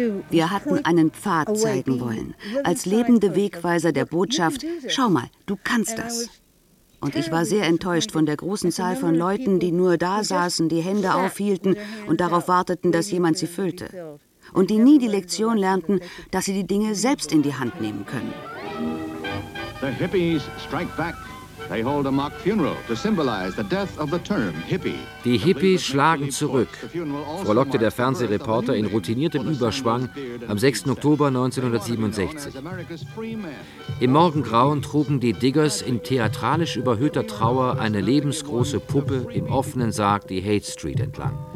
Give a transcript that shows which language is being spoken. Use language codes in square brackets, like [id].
[de] Wir hatten einen Pfad zeigen wollen, als lebende Wegweiser der Botschaft, schau mal, du kannst das. Und ich war sehr enttäuscht von der großen Zahl von Leuten, die nur da saßen, die Hände aufhielten und darauf warteten, dass jemand sie füllte. Und die nie die Lektion lernten, dass sie die Dinge selbst in die Hand nehmen können. [en] The hippies strike back. They hold a mock funeral to symbolize the death of the term hippie. [de] Die Hippies schlagen zurück, frohlockte der Fernsehreporter in routiniertem Überschwang am 6. Oktober 1967. Im Morgengrauen trugen die Diggers in theatralisch überhöhter Trauer eine lebensgroße Puppe im offenen Sarg die Hate Street entlang.